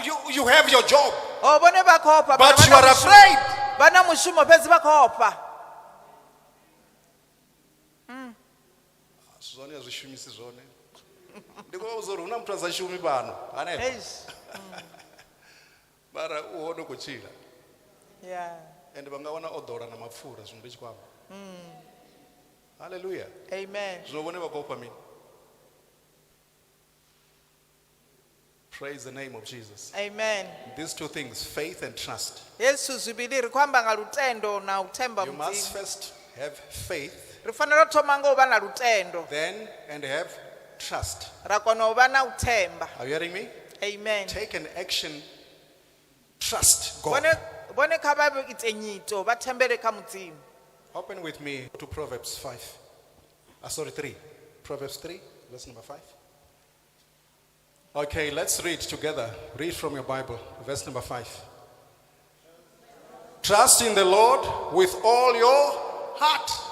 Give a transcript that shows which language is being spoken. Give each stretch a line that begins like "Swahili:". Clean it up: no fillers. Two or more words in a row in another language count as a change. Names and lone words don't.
English: You have your job,
Venda: Oh, vhone vha khou ofha,
English: but
Venda: vha
English: you
Venda: na
English: are
Venda: mushumo.
English: afraid.
Venda: Vha na mushumo fhedzi vha khou ofha.
Shona: Zwone azvishumisi zvone. Ndikuvauzori una muthu azashumi pano. Ane. Eish. Mara uone kuchila.
English: Yeah.
Shona: And vangawana odora na mapfura zvinhu ndichikwama.
English: Hallelujah. Amen. Zvinobone vakopa mini. Praise the name of Jesus. Amen. These two things, faith and trust.
Venda: Yesu zwivili ri khou amba nga lutendo na u themba
English: You must
Venda: mudzimu.
English: first have faith,
Venda: Ri fanela u thoma nga u vha na lutendo,
English: then and have trust.
Venda: ra kona u vha na u themba.
English: Are you hearing me? Amen. Take an action. Trust God.
Venda: Vhone kha vha ite nyito, vha thembele kha mudzimu.
English: Open with me to Proverbs 5. 3. Proverbs 3, verse number 5. Okay, let's read together. Read from your Bible, verse number 5. Trust in the Lord with all your heart.